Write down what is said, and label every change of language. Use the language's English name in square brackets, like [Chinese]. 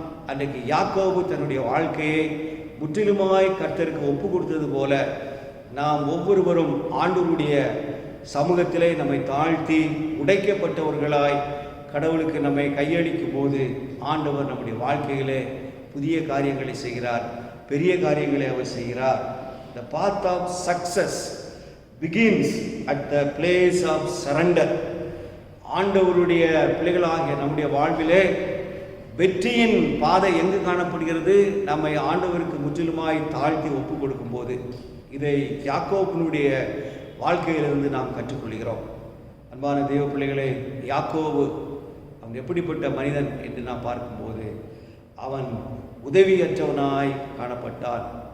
[Tamil] அன்றைக்கு யாக்கோபு தன்னுடைய வாழ்க்கையை முற்றிலுமாய் கர்த்தருக்கு ஒப்பு கொடுத்தது போல நாம் ஒவ்வொருவரும் ஆண்டவருடைய சமூகத்திலே நம்மை தாழ்த்தி உடைக்கப்பட்டவர்களாய் கடவுளுக்கு நம்மை கையளிக்கும் போது ஆண்டவர் நம்முடைய வாழ்க்கையிலே புதிய காரியங்களை செய்கிறார், பெரிய காரியங்களை அவர் செய்கிறார். [English] The path of success begins at the place of surrender. [Tamil] ஆண்டவருடைய பிள்ளைகளாகிய நம்முடைய வாழ்விலே வெற்றியின் பாதை எங்கு காணப்படுகிறது? நம்மை ஆண்டவருக்கு முற்றிலுமாய் தாழ்த்தி ஒப்பு கொடுக்கும் போது. இதை யாக்கோபினுடைய வாழ்க்கையிலிருந்து நாம் கற்றுக்கொள்கிறோம். அன்பான தெய்வ பிள்ளைகளே, யாக்கோபு அவன் எப்படிப்பட்ட மனிதன் என்று நாம் பார்க்கும்போது அவன் உதவியற்றவனாய் காணப்பட்டான்.